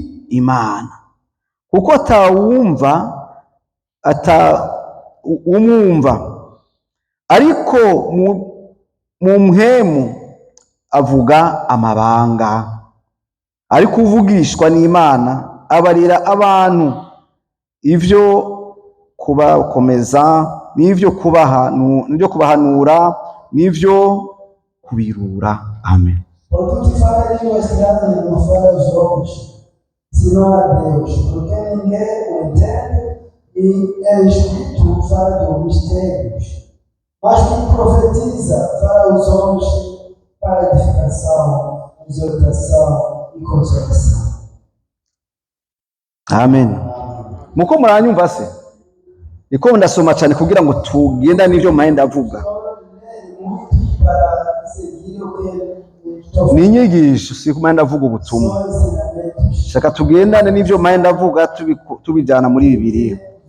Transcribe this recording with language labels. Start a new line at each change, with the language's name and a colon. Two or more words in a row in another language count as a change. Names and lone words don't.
Rundi: Imana, kuko atawumva umwumva, ariko mu mpwemu avuga amabanga. Ariko uvugishwa n'Imana abarira abantu ivyo kubakomeza, n'ivyo kubahanura, n'ivyo kubirura. Amen.
Portuguese: Porque tu fala língua estranha não fala aos homens, senão a Deus, porque ninguém o entende e é Espírito fala dos mistérios. Mas quem profetiza fala aos homens para edificação, exortação e consolação.
Rundi: Amen. Muko muranyumva se? Niko ndasoma cyane kugira ngo tugenda n'ivyo mpande avuga. Ni inyigisho si kumanda avuga ubutumwa. Shaka tugendane n'ivyo mpande avuga tubijana muri Bibiliya.